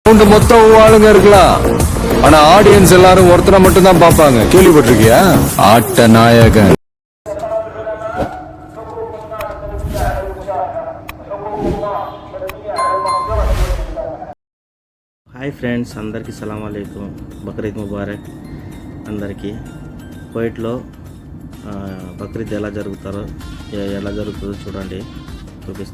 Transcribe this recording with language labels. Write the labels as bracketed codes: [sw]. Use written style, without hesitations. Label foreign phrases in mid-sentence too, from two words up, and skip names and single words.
[ta] மொத்தம் ஆளுங்க இருக்கலாம், ஆனா ஆடியன்ஸ் எல்லாரும் ஒருத்தரை மட்டும் தான் பாப்பாங்க. கேள்விப்பட்டிருக்கியா? ஆட்ட நாயகன். [en] Hi friends, [te] అందరికీ [ar] سلام عليكم. [ur] بقرعید مبارک [te] అందరికీ. కువైట్లో బక్రీద్ ఎలా జరుగుతుందో చూడండి, చూపిస్తా.